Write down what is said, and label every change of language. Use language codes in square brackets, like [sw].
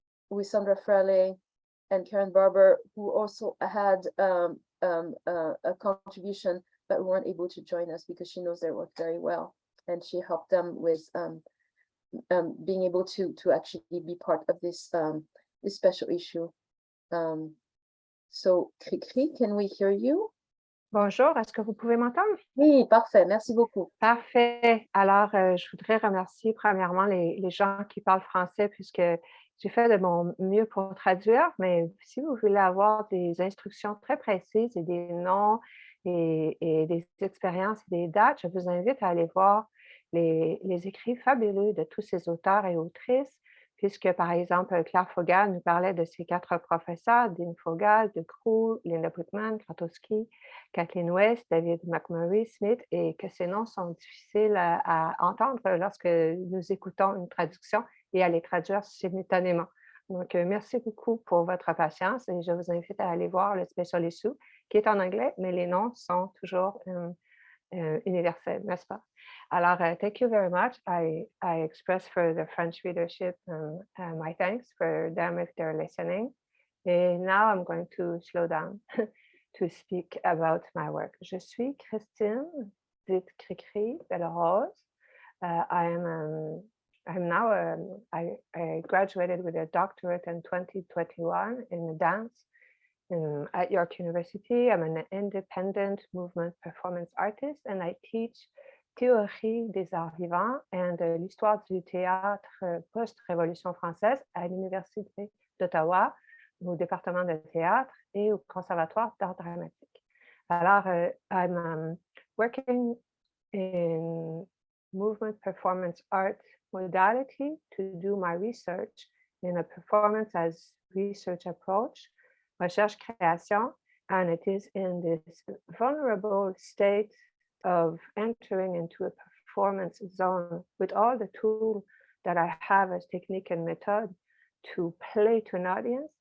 [en] with Sandra Fraley and Karen Barber, who also had a contribution but weren't able to join us because she knows their work very well, and she helped them with being able to actually be part of this this special issue. So, Cricri, can we hear you? [fr] Bonjour, est-ce que vous pouvez m'entendre? Oui, parfait, merci beaucoup. Parfait. Alors, je voudrais remercier premièrement les gens qui parlent français, puisque j'ai fait de mon mieux pour traduire, mais si vous voulez avoir des instructions très précises et des noms et des expériences et des dates, je vous invite à aller voir les écrits fabuleux de tous ces auteurs et autrices, puisque, par exemple, Claire Fogal nous parlait de ses 4 professeurs, Dean Fogal, De Croo, Linda Putman, Kratowski, Kathleen West, David McMurray, Smith, et que ces noms sont difficiles à entendre lorsque nous écoutons une traduction et à les traduire simultanément. Donc, merci beaucoup pour votre patience et je vous invite à aller voir le Special Issue qui est en anglais, mais les noms sont toujours universels, n'est-ce pas? [en] Alors, thank you very much. I express for the French readership my thanks for them if they're listening. And now I'm going to slow down to speak about my work. [fr] Je suis Christine, dite Cricri Bellerose. [en] I graduated with a doctorate in 2021 in dance at York University. I'm an independent movement performance artist, and I teach [fr] théorie des arts vivants and l'histoire du théâtre post-révolution française à l'Université d'Ottawa, au département de théâtre et au Conservatoire d'art dramatique. [en] Alors, I'm working in movement performance art modality to do my research in a performance as research approach, recherche-création, and it is in this vulnerable state of entering into a performance zone with all the tools that I have as technique and method to play to an audience.